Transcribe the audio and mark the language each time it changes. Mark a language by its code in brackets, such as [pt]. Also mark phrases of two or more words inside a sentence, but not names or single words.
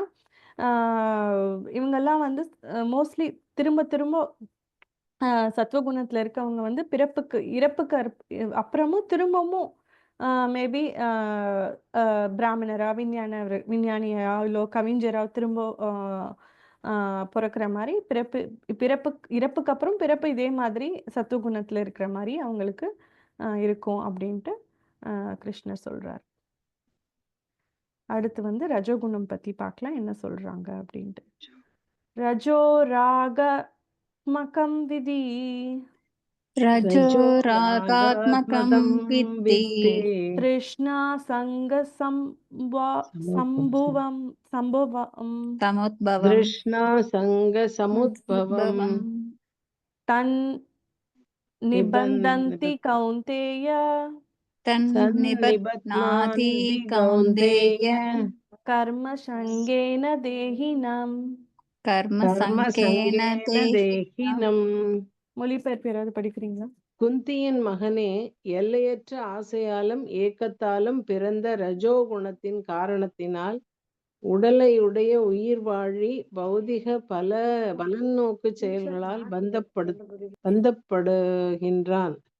[ta] இவங்கெல்லாம் வந்து மோஸ்ட்லி திரும்ப திரும்ப சத்வகுணத்துல இருக்கவங்க வந்து இறப்புக்கு அப்புறமும் திரும்பவும் மேபி பிராமணரா, விஞ்ஞானியா, இல்லோ கவிஞரா திரும்ப பிறக்கிற மாதிரி இறப்புக்கு அப்புறம் பிறப்பு இதே மாதிரி சத்துவகுணத்துல இருக்கிற மாதிரி அவங்களுக்கு இருக்கும் அப்படின்ட்டு கிருஷ்ணர் சொல்றார். அடுத்து வந்து ரஜோகுணம் பத்தி பார்க்கலாம், என்ன சொல்றாங்க அப்படின்ட்டு. [sa] रजो रागात्मकं विद्धि रजो रागात्मकं विद्धि तृष्णा संग सम्भुवम् तमुद्भवम् तृष्णा सङ्गसमुद्भवम् तन् निबन्धन्ति कौन्तेय तन्निबध्नाति कौन्तेय कर्म संगेन देहिनम् कर्मसङ्गेन தேஹினம். [ta] மொழிபெயர்ப்பு யாராவது படிக்கிறீங்களா? குந்தியின் மகனே, எல்லையற்ற ஆசையாலும் ஏக்கத்தாலும் பிறந்த ரஜோகுணத்தின் காரணத்தினால் உடலையுடைய உயிர் வாழி பௌதிக பலநோக்கு செயல்களால் பந்தப்படுகின்றான்.